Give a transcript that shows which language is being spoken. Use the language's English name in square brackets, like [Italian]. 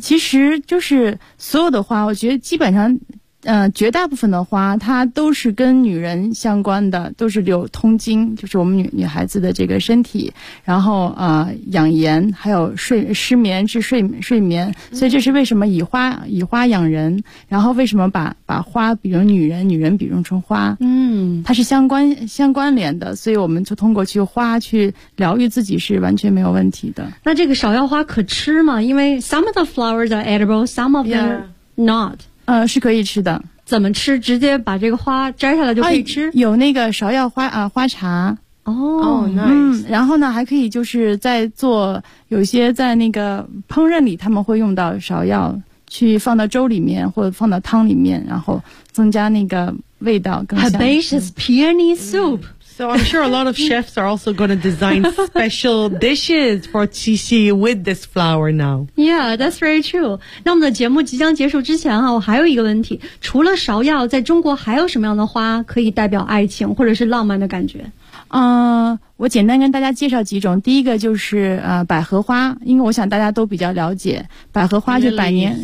[Chinese] 其实就是所有的花，我觉得基本上绝大部分的花它都是跟女人相关的，都是流通经，就是我们女孩子的这个身体，然后养颜，还有失眠治睡眠。所以这是为什么以花养人，然后为什么把花比如女人，女人比如成花。嗯，它是相关联的，所以我们就通过去花去疗愈自己是完全没有问题的。那这个芍药花可吃吗？因为 [English] some of the flowers are edible, some of them not。 [Chinese] 是可以吃的。怎么吃？直接把这个花摘下来就可以吃？有那个芍药花花茶。 [English] Nice。 [Chinese] 然后呢，还可以就是在做有些在那个烹饪里，他们会用到芍药，去放到粥里面或者放到汤里面，然后增加那个味道更香。 [English] Herbaceous peony soup。 So I'm sure a lot of chefs are also going to design special dishes for Qixi with this flower now. Yeah, that's very true. [Chinese] 那我们的节目即将结束之前啊，我还有一个问题，除了芍药，在中国还有什么样的花可以代表爱情或者是浪漫的感觉？我简单跟大家介绍几种。第一个就是百合花，因为我想大家都比较了解百合花，就百年